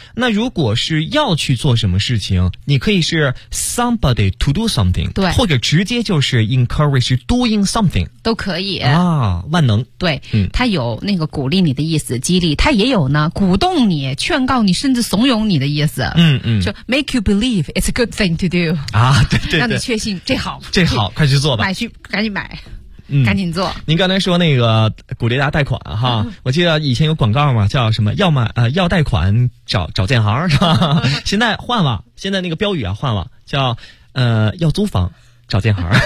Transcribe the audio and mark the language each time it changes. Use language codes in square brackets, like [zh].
[zh] 那如果是要去做什么事情，你可以是 [en] somebody to do something， [zh] 对，或者直接就是 [en] encourage doing something， [zh] 都可以啊，万能。对，它有那个鼓励你的意思，激励，它也有呢鼓动你、劝告你，甚至怂恿你的意思。 [en] 就 make you believe it's a good thing to do [zh] 啊，对对对，让你确信这好，这好，快去做吧，买去，赶紧买。赶紧做。您刚才说那个鼓励大家贷款哈，我记得以前有广告嘛，叫什么要买要贷款找建行是吧？现在换了，现在那个标语啊换了，叫要租房找建行。